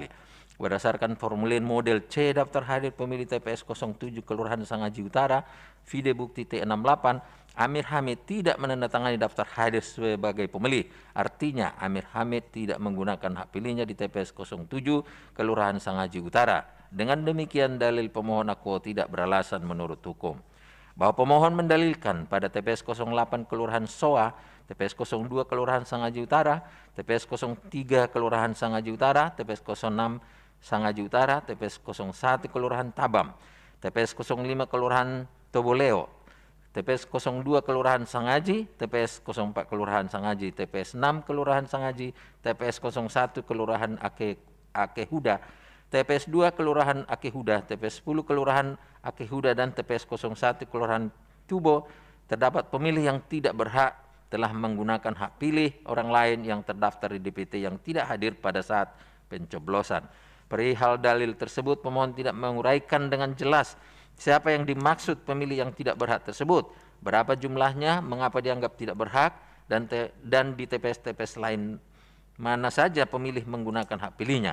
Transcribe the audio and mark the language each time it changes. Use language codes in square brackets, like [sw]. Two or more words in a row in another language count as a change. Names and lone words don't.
[id] Berdasarkan formulir model C daftar hadir pemilih TPS 07 Kelurahan Sangaji Utara, vide bukti T68, Amir Hamid tidak menandatangani daftar hadir sebagai pemilih. Artinya Amir Hamid tidak menggunakan hak pilihnya di TPS 07 Kelurahan Sangaji Utara. Dengan demikian dalil pemohon akuo tidak beralasan menurut hukum. Bahwa pemohon mendalilkan pada TPS 08 Kelurahan Soa, TPS 02 Kelurahan Sangaji Utara, TPS 03 Kelurahan Sangaji Utara, TPS 06 Sangaji Utara, TPS 01 Kelurahan Tabam, TPS 05 Kelurahan Toboleo, TPS 02 Kelurahan Sangaji, TPS 04 Kelurahan Sangaji, TPS 6 Kelurahan Sangaji, TPS 01 Kelurahan Akehuda, TPS 2 Kelurahan Akehuda, TPS 10 Kelurahan Akehuda, dan TPS 01 Kelurahan Tubo, terdapat pemilih yang tidak berhak telah menggunakan hak pilih orang lain yang terdaftar di DPT yang tidak hadir pada saat pencoblosan. Perihal dalil tersebut, pemohon tidak menguraikan dengan jelas siapa yang dimaksud pemilih yang tidak berhak tersebut, berapa jumlahnya, mengapa dianggap tidak berhak, dan di TPS-TPS lain mana saja pemilih menggunakan hak pilihnya.